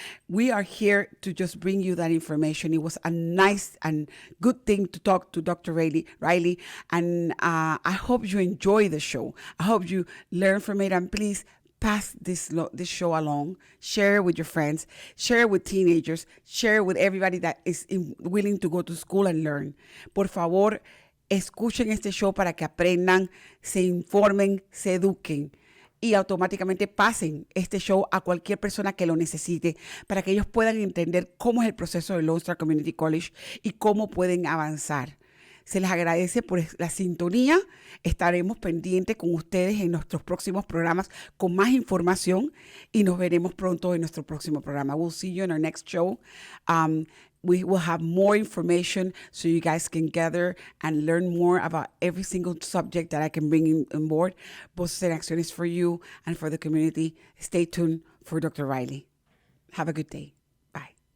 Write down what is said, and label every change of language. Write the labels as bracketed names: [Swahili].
[English] We are here to just bring you that information. It was a nice and good thing to talk to Dr. Riley, and I hope you enjoy the show. I hope you learn from it, and please pass this show along. Share it with your friends. Share it with teenagers. Share it with everybody that is willing to go to school and learn. [Spanish] Por favor, escuchen este show para que aprendan, se informen, se eduquen y automáticamente pasen este show a cualquier persona que lo necesite para que ellos puedan entender cómo es el proceso de Lone Star Community College y cómo pueden avanzar. Se les agradece por la sintonía. Estaremos pendientes con ustedes en nuestros próximos programas con más información y nos veremos pronto en nuestro próximo programa. [English] We'll see you in our next show. We will have more information so you guys can gather and learn more about every single subject that I can bring on board. Voces en Acción is for you and for the community. Stay tuned for Dr. Riley. Have a good day. Bye.